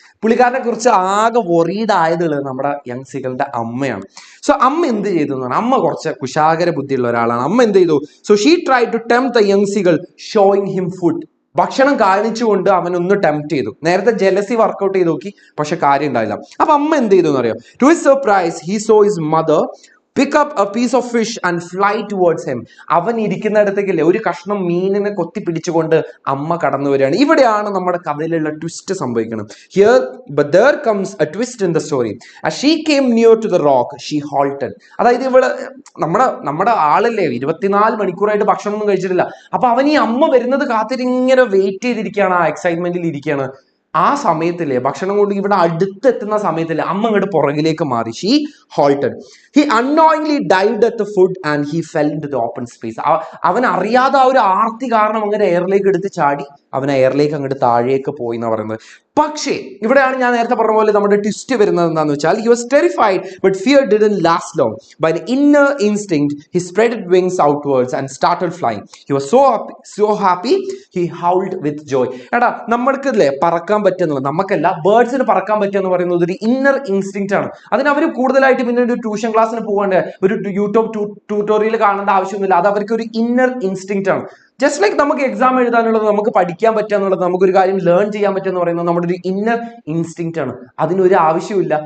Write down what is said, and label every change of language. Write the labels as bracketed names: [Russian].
[Malayalam] പുള്ളിക്കാരനെ കുറിച്ച് ആകെ വറീഡ് ആയതുള്ളത് നമ്മുടെ യങ്സികളുടെ അമ്മയാണ്. സോ അമ്മ എന്ത് ചെയ്തു എന്നാണ്, അമ്മ കുറച്ച് കുശാകര ബുദ്ധിയുള്ള ഒരാളാണ്. അമ്മ എന്ത് ചെയ്തു? So [English] she try to tempt the യങ്സികൾ showing him [Malayalam] food. ഭക്ഷണം കാണിച്ചുകൊണ്ട് അവനൊന്ന് ടെംപ്റ്റ് ചെയ്തു. നേരത്തെ ജലസി വർക്ക്ഔട്ട് ചെയ്ത് നോക്കി, പക്ഷെ കാര്യം ഉണ്ടായില്ല. അപ്പൊ അമ്മ എന്ത് ചെയ്തു എന്ന് അറിയാം? [English] To his surprise he saw his mother pick up a piece of fish and fly towards him. [Malayalam] അവൻ ഇരിക്കുന്നിടത്തേക്കില്ലേ ഒരു കഷ്ണം മീനിനെ കൊത്തി പിടിച്ചുകൊണ്ട് അമ്മ കടന്നു വരികയാണ്. ഇവിടെയാണ് നമ്മുടെ കഥയിലുള്ള ട്വിസ്റ്റ് സംഭവിക്കുന്നത്. [English] But there comes a twist in the story. As she came near to the rock, she halted. [Malayalam] അതായത് ഇവിടെ നമ്മുടെ ആളല്ലേ 24 മണിക്കൂറായിട്ട് ഭക്ഷണമൊന്നും കഴിച്ചിട്ടില്ല. അപ്പൊ അവൻ ഈ അമ്മ വരുന്നത് കാത്തിരിങ്ങനെ വെയിറ്റ് ചെയ്തിരിക്കുകയാണ്, ആ എക്സൈറ്റ്മെന്റിൽ ഇരിക്കുകയാണ്. ആ സമയത്തില്ലേ ഭക്ഷണം കൊണ്ട് ഇവിടെ അടുത്തെത്തുന്ന സമയത്തില്ലേ അമ്മ ഇങ്ങോട്ട് പുറകിലേക്ക് മാറി. [English] She halted. He unknowingly dived at the food and he fell into the open space. [Malayalam] അവൻ അറിയാതെ ആ ഒരു ആർത്തി കാരണം അങ്ങനെ എയറിലേക്ക് എടുത്ത് ചാടി അവൻ എയറിലേക്ക് അങ്ങോട്ട് താഴേക്ക് പോയി എന്നാ പറയുന്നത്. പക്ഷേ ഇവിടെയാണ് ഞാൻ നേരത്തെ പറഞ്ഞ പോലെ നമ്മുടെ ട്വിസ്റ്റ് വരുന്നത് എന്താണെന്ന് വെച്ചാൽ [English] he was terrified but fear didn't last long. By an inner instinct he spread his wings outwards and started flying. He was so happy he howled with joy. [Malayalam] എടാ നമ്മൾക്ക് അല്ലേ പറക്കാൻ പറ്റുന്നത്, നമുക്കല്ല ബേർഡ്സിന് പറക്കാൻ പറ്റുക എന്ന് പറയുന്നത് ഒരു ഇന്നർ ഇൻസ്റ്റിങ്ക്റ്റ് ആണ്. അതിന് അവർ കൂടുതലായിട്ട് പിന്നെ ഒരു ട്യൂഷൻ ക്ലാസ്സിന് പോകേണ്ട ഒരു യൂട്യൂബ് ട്യൂട്ടോറിയൽ കാണേണ്ട ആവശ്യമൊന്നുമില്ല. അത് അവർക്ക് ഒരു ഇന്നർ ഇൻസ്റ്റിങ്ക്റ്റ് ആണ്. ജസ്റ്റ് ലൈക്ക് നമുക്ക് എക്സാം എഴുതാനുള്ളത്, നമുക്ക് പഠിക്കാൻ പറ്റുക എന്നുള്ളത്, നമുക്കൊരു കാര്യം ലേൺ ചെയ്യാൻ പറ്റുക എന്ന് പറയുന്നത് നമ്മുടെ ഒരു ഇന്നർ ഇൻസ്റ്റിങ്ക്റ്റ് ആണ്. അതിനൊരു ആവശ്യമില്ല.